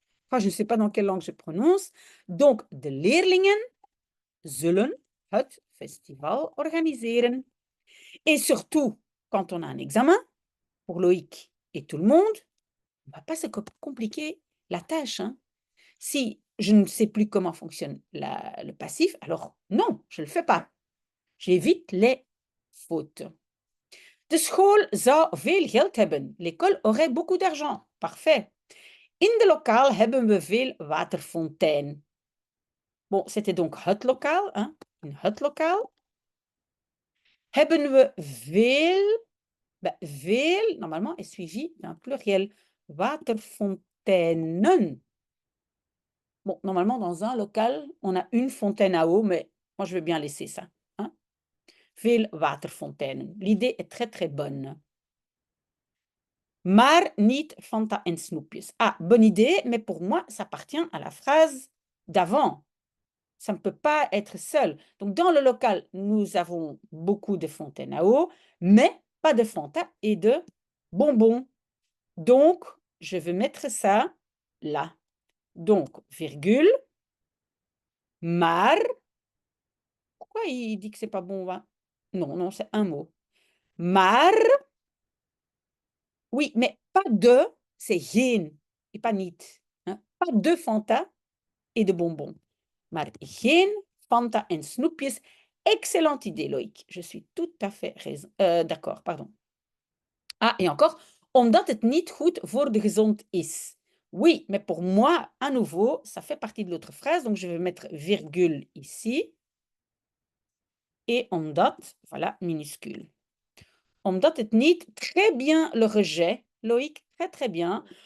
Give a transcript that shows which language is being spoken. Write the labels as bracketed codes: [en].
[fr] Enfin, je ne sais pas dans quelle langue je prononce. [nl] Donc, de leerlingen zullen het festival organiseren. [fr] Et surtout, quand on a un examen, pour Loïc et tout le monde, on ne va pas se compliquer la tâche. Hein. Si je ne sais plus comment fonctionne le passif, alors non, je ne le fais pas. J'évite les fautes. [nl] De school zou veel geld hebben. [fr] L'école aurait beaucoup d'argent. Parfait. [nl] In de lokaal hebben we veel waterfontein. [fr] Bon, c'était donc het lokaal. Hein? [nl] In het lokaal. Hebben we veel. [fr] Ben, veel, normalement, est suivi d'un pluriel. Waterfonteinen. Bon, normalement, dans un local, on a une fontaine à eau, mais moi, je veux bien laisser ça. Hein? [nl] Veel waterfonteinen. [fr] L'idée est très, très bonne. [nl] Maar niet Fanta en snoepjes. [fr] Ah, bonne idée, mais pour moi, ça appartient à la phrase d'avant. Ça ne peut pas être seul. Donc, dans le local, nous avons beaucoup de fontaines à eau, mais pas de Fanta et de bonbons. Donc, je vais mettre ça là. Donc, virgule, maar. Pourquoi il dit que c'est pas bon, hein? Non, non, c'est un mot. Maar, oui, mais pas de, c'est geen et pas niet. Hein? Pas de Fanta et de bonbons. [nl] Maar geen Fanta en snoepjes. [fr] Excellente idée, Loïc. Je suis tout à fait d'accord, pardon. Ah, et encore, [nl] omdat het niet goed voor de gezond is. [fr] Oui, mais pour moi, à nouveau, ça fait partie de l'autre phrase, donc je vais mettre virgule ici. Et omdat, voilà, minuscule. [nl] Omdat het niet, [fr] très bien le rejet, Loïc, très très bien.